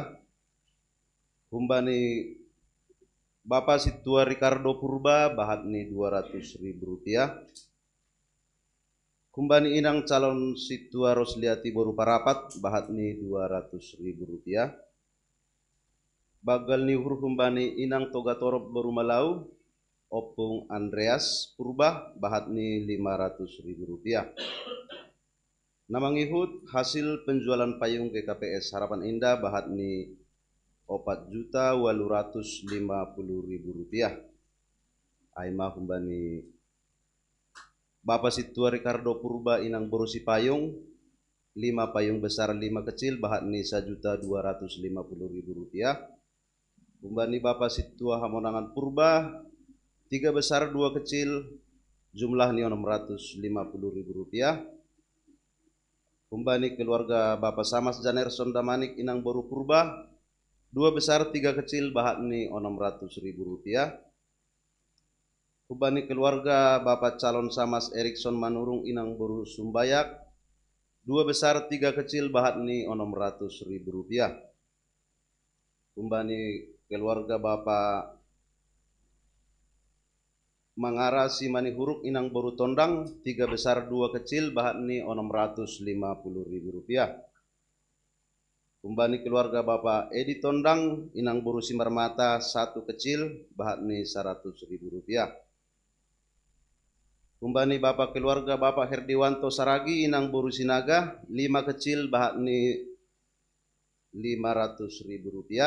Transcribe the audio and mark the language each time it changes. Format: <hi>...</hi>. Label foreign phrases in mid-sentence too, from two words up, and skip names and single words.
<bts>Kumbani Bapak Situa Ricardo Purba bahat ni 200.000 rupiah. Kumbani inang calon Situa Rosliati Boru Parapat bahat ni 200.000 rupiah. Bagal nihur kumbani inang Toga Torop Boru Malau Opung Andreas Purba bahat ni 500.000 rupiah. Namangihut</bts> <id>hasil penjualan payung</id> <bts>GKPS Harapan Indah bahat ni 4.850.000 rupiah. Aima kumbani Bapak Situa Ricardo Purba inang borusi</bts> <id>payung 5 payung besar 5 kecil</id> <bts>bahat ni 1.250.000 rupiah. Kumbani Bapak Situa Hamonangan Purba 3</bts> <id>besar 2 kecil jumlah</id> <bts>ni 650.000 rupiah. Kumbani keluarga Bapak Samas Janerson Damanik inang Boru Purba 2</bts> <id>besar 3 kecil</id> <bts>bahat ni 600.000 rupiah. Kumbani keluarga Bapak calon Samas Erikson Manurung inang Boru Sumbayak 2</bts> <id>besar 3 kecil</id> <bts>bahat ni 600.000 rupiah. Kumbani keluarga Bapak Mangara Simani Huruk inang Boru Tondang 3</bts> <id>besar 2 kecil</id> <bts>bahat ni 650.000 rupiah. Kumbani keluarga Bapak Edi Tondang inang Boru Simarmata 1 kecil bahat ni 100.000 rupiah. Kumbani Bapak keluarga Bapak Herdiwanto Saragi inang Boru Sinaga 5 kecil bahat ni 500.000 rupiah.</bts>